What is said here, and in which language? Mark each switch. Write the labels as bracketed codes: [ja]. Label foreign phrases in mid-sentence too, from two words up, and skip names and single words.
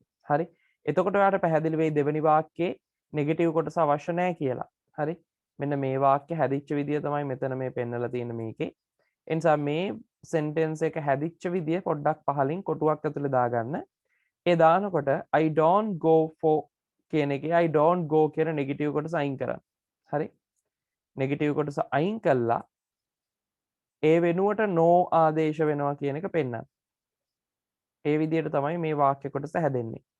[si] හරි? එතකොට ඔයාලට පැහැදිලි වෙයි දෙවෙනි වාක්‍යයේ නෙගටිව් කොටස අවශ්‍ය නැහැ කියලා. හරි? මෙන්න මේ වාක්‍ය හැදිච්ච විදිය තමයි මෙතන මේ පෙන්නලා තියෙන මේකේ. ඒ නිසා මේ sentence එක හැදිච්ච විදිය පොඩ්ඩක් පහලින් කොටුවක් ඇතුලේ දාගන්න. ඒ දානකොට [en] I don't go for [si] කියන එකේ [en] I don't go [si] කියන නෙගටිව් කොටස අයින් කරන්න. හරි? නෙගටිව් කොටස අයින් කළා ඒ වෙනුවට no ආදේශ වෙනවා කියන එක පෙන්නන්න. ඒ විදිහට තමයි මේ වාක්‍ය කොටස හැදෙන්නේ.